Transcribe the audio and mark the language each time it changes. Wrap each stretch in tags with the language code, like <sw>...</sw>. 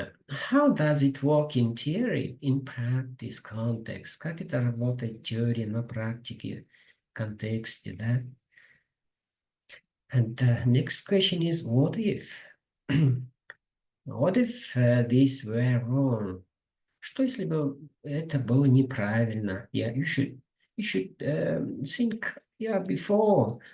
<en>How does it work in theory, in practice, context?</en> <ru>Как это работает в теории, на практике, контексте, да?</ru> <en>And the next question is, what if? What if these were wrong?</en> <ru>Что если бы это было неправильно?</ru> <en>Yeah, you should think, yeah, before.</en>